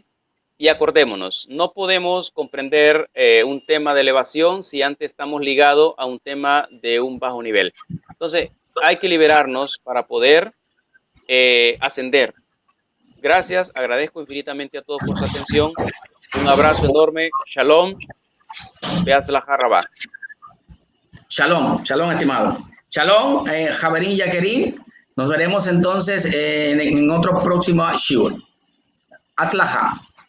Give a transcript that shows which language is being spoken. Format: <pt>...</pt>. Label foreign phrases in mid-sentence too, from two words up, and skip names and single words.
<es>Y acordémonos, no podemos comprender un tema de elevación si antes estamos ligados a un tema de un bajo nivel. Entonces, hay que liberarnos para poder ascender. Gracias, agradezco infinitamente a todos por su atención. Un abrazo enorme.</es> <he>שלום. בהצלחה רבה. שלום, שלום, estimado. Shalom, חברים יקרים.</he> <es>Nos veremos entonces en otro próximo shiur. Atzlaha.</es>